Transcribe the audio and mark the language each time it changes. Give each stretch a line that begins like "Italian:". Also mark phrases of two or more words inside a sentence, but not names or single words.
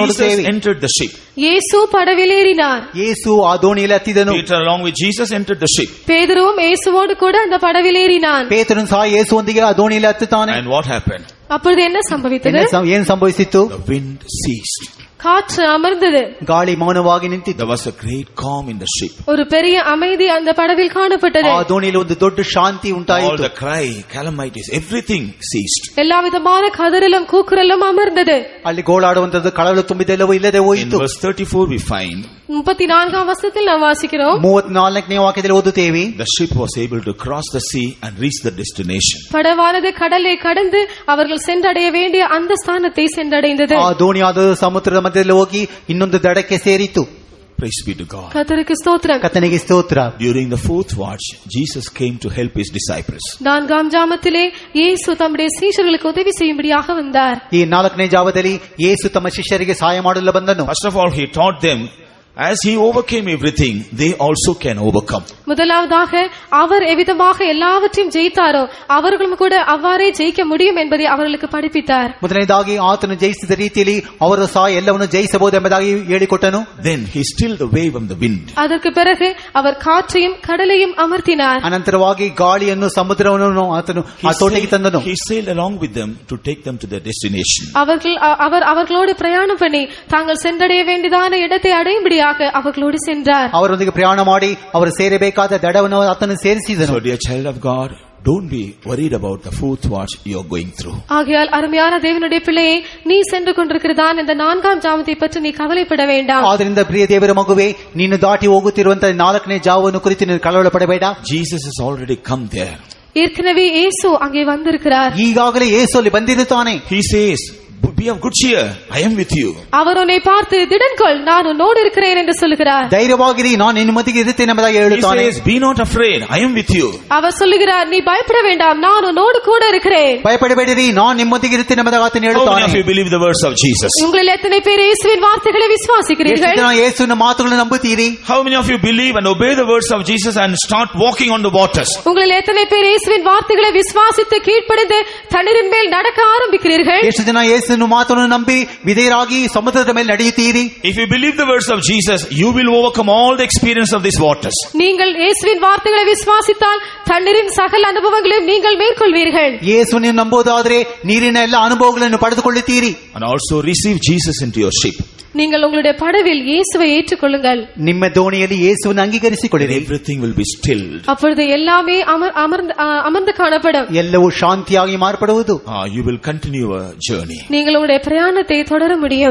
English: Jesus
Kannada: ನೋಡುತ್ತೇವೆ.
English: entered the ship.
Tamil: இயேசு படவில் ஏறினார்.
Kannada: ಯೇಸು ಆ ದೋಣಿಯಲ್ಲಿ ಹತ್ತಿದನು.
English: Peter along with Jesus entered the ship.
Tamil: பேதுருவும் இயேசுவோடு கூட அந்த படவில் ஏறினான்.
Kannada: ಪೇತ್ರನು ಸಹ ಯೇಸುವೊಂದಿಗೆ ಆ ದೋಣಿಯಲ್ಲಿ ಹತ್ತುತ್ತಾನೆ.
English: And what happened?
Tamil: அப்பொழுது என்ன சம்பவித்தது?
Kannada: ಏನು ಸಂಭವಿಸಿತು?
English: The wind ceased.
Tamil: காற்று அமர்ந்தது.
Kannada: ಗಾಳಿ ಮೌನವಾಗಿ ನಿಂತಿತು.
English: There was a great calm in the ship.
Tamil: ஒரு பெரிய அமைதி அந்த படவில் காணப்பட்டது.
Kannada: ಆ ದೋಣಿಯಲ್ಲಿ ಒಂದು ದೊಡ್ಡ ಶಾಂತಿ
English: All
Kannada: ಉಂಟಾಯಿತು.
English: the cry, calamities, everything ceased.
Tamil: எல்லா விதமான கதறலும் கூக்குரலும் அமர்ந்தது.
Kannada: ಅಲ್ಲಿ ಗೋಳಾಡುವಂತದ್ದು ಕಳವಳ ತುಂಬಿದೆಲ್ಲವೂ ಇಲ್ಲದೆ
English: In
Kannada: ಹೋಯಿತು.
English: verse 34 we find
Tamil: 34 வசனத்தில் நாம் வாசிக்கிறோம்,
Kannada: 34ನೇ ವಾಕ್ಯದಲ್ಲಿ ಓದುತ್ತೇವೆ.
English: the ship was able to cross the sea and reach the destination.
Tamil: படவானது கடலை கடந்து அவர்கள் சென்றடைய வேண்டிய அந்த ஸ்தானத்தை சென்றடைந்தது.
Kannada: ಆ ದೋಣಿಯಾದ ಸಮುದ್ರದ ಮಧ್ಯದಲ್ಲಿ ಹೋಗಿ ಇನ್ನೊಂದು ದಡಕ್ಕೆ ಸೇರಿತು.
English: Praise be to God.
Tamil: கர்த்தருக்கு ஸ்தோத்திரம்.
Kannada: ಕರ್ತನಿಗೆ ಸ್ತೋತ್ರ.
English: During the fourth watch, Jesus came to help his disciples.
Tamil: 4ஆம் ஜாமத்திலே இயேசு தம்முடைய சீஷர்களுக்கு உதவி செய்யும்படியாக வந்தார்.
Kannada: ಈ 4ನೇ ಜಾವದಲ್ಲಿ ಯೇಸು ತಮ್ಮ ಶಿಷ್ಯರಿಗೆ ಸಹಾಯ ಮಾಡಲು ಬಂದನು.
English: First of all, he taught them, as he overcame everything, they also can overcome.
Tamil: முதலாவதாக அவர் எவ்விதமாக எல்லாவற்றையும் ஜெயித்தாரோ அவர்களும் கூட அவ்வாறே ஜெயிக்க முடியும் என்பதை அவர்களுக்கு படிப்பித்தார்.
Kannada: ಮೊದಲನೇದಾಗಿ ಆತನು ಜಯಿಸಿದ ರೀತಿಯಲ್ಲಿ ಅವರು ಸಹ ಎಲ್ಲವನ್ನು ಜಯಿಸಬಹುದು ಎಂಬುದಾಗಿ ಹೇಳಿಕೊಟ್ಟನು.
English: Then he stilled the wave and the wind.
Tamil: அதற்கு பிறகு அவர் காற்றையும் கடலையும் அமர்த்தினார்.
Kannada: ಅನಂತರವಾಗಿ ಗಾಳಿಯನ್ನು ಸಮುದ್ರವನ್ನು ಆತನು ಆ ತೋಟಕ್ಕೆ ತಂದನು.
English: He sailed along with them to take them to their destination.
Tamil: அவர்களோடு பிரயாணம் பண்ணி தாங்கள் சென்றடைய வேண்டியதான இடத்தை அடையும்படியாக அவர்களோடு சென்றார்.
Kannada: ಅವರೊಂದಿಗೆ ಪ್ರಯಾಣ ಮಾಡಿ ಅವರು ಸೇರಬೇಕಾದ ದಡವನ್ನು ಆತನು ಸೇರಿಸಿದನು.
English: So dear child of God, don't be worried about the fourth watch you are going through.
Tamil: ஆகையால் அருமையான தேவனுடைய பிள்ளையே, நீ சென்று கொண்டிருக்கிறதான் இந்த 4ஆம் ஜாமத்தை பற்றி நீ கவலைப்பட வேண்டாம்.
Kannada: ಆದ್ದರಿಂದ ಪ್ರಿಯ ದೇವರ ಮಗುವೆ, ನೀನು ದಾಟಿ ಹೋಗುತ್ತಿರುವಂತಹ 4ನೇ ಜಾವವನ್ನು ಕುರಿತು ನೀನು ಕಳವಳ ಪಡಬೇಡ.
English: Jesus has already come there.
Tamil: ஏற்கனவே இயேசு அங்கே வந்திருக்கிறார்.
Kannada: ಈಗಾಗಲೇ ಯೇಸು ಅಲ್ಲಿ ಬಂದಿರುತ್ತಾನೆ.
English: He says, be of good cheer, I am with you.
Tamil: அவர் உன்னை பார்த்து திடன்கொள், நான் உன்னோடு இருக்கிறேன் என்று சொல்கிறார்.
Kannada: ಧೈರ್ಯವಾಗಿರಿ, ನಾನು ನಿಮ್ಮೊಂದಿಗೆ ಇರುತ್ತೇನೆ ಎಂಬುದಾಗಿ
English: He
Kannada: ಹೇಳುತ್ತಾನೆ.
English: says, be not afraid, I am with you.
Tamil: அவர் சொல்லுகிறார், நீ பயப்பட வேண்டாம், நான் உன்னோடு கூட இருக்கிறேன்.
Kannada: ಭಯಪಡಬೇಡಿರಿ, ನಾನು ನಿಮ್ಮೊಂದಿಗೆ ಇರುತ್ತೇನೆ ಎಂಬುದಾಗಿ ಆತನು
English: How many
Kannada: ಹೇಳುತ್ತಾನೆ.
English: of you believe the words of Jesus?
Tamil: உங்களில் எத்தனை பேர் இயேசுவின் வார்த்தைகளை
Kannada: ಎಷ್ಟು
Tamil: விசுவாசிக்கிறீர்கள்?
Kannada: ಜನ ಯೇಸುವಿನ ಮಾತುಗಳನ್ನು ನಂಬುತ್ತೀರಿ?
English: How many of you believe and obey the words of Jesus and start walking on the waters?
Tamil: உங்களில் எத்தனை பேர் இயேசுவின் வார்த்தைகளை விசுவாசித்து கீழ்ப்படிந்து தண்ணீரின் மேல் நடக்க ஆரம்பிக்கிறீர்கள்?
Kannada: ಎಷ್ಟು ಜನ ಯೇಸುವಿನ ಮಾತನ್ನು ನಂಬಿ ವಿಧೇಯರಾಗಿ ಸಮುದ್ರದ ಮೇಲೆ ನಡೆಯುತ್ತೀರಿ?
English: If you believe the words of Jesus, you will overcome all the experience of these waters.
Tamil: நீங்கள் இயேசுவின் வார்த்தைகளை விசுவாசித்தால் தண்ணீரின் சகல அனுபவங்களையும் நீங்கள் மேற்கொள்வீர்கள்.
Kannada: ಯೇಸುವನ್ನು ನಂಬುವುದಾದರೆ ನೀರಿನ ಎಲ್ಲ ಅನುಭವಗಳನ್ನು ಪಡೆದುಕೊಳ್ಳುತ್ತೀರಿ.
English: And also receive Jesus into your ship.
Tamil: நீங்கள் உங்களுடைய படவில் இயேசுவை ஏற்றுக்கொள்ளுங்கள்.
Kannada: ನಿಮ್ಮ ದೋಣಿಯಲ್ಲಿ ಯೇಸುವನ್ನು ಅಂಗೀಕರಿಸಿಕೊಳ್ಳಿರಿ.
English: Everything will be stilled.
Tamil: அப்பொழுது எல்லாமே அமர்ந்து காணப்படும்.
Kannada: ಎಲ್ಲವೂ ಶಾಂತಿಯಾಗಿ ಮಾರ್ಪಡುವುದು.
English: You will continue a journey.
Tamil: நீங்கள் உங்களுடைய பிரயாணத்தை தொடர முடியும்.